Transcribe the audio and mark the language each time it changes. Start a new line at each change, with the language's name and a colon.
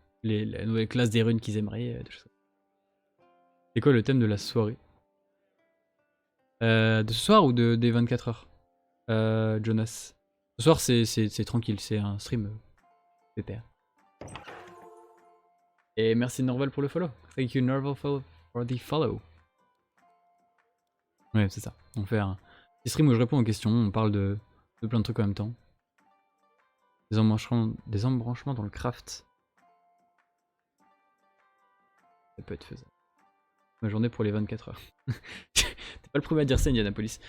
French: La nouvelle classe des runes qu'ils aimeraient. C'est quoi le thème de la soirée? De ce soir ou des 24 heures Jonas. Ce soir c'est tranquille, c'est un stream pépère. Et merci Norval pour le follow.
English: Thank you Norval for the follow.
French: Ouais c'est ça, on fait un petit stream où je réponds aux questions, on parle de plein de trucs en même temps. Des embranchements dans le craft. Ça peut être faisable. Ma journée pour les 24 heures. T'es pas le premier à dire ça Indianapolis.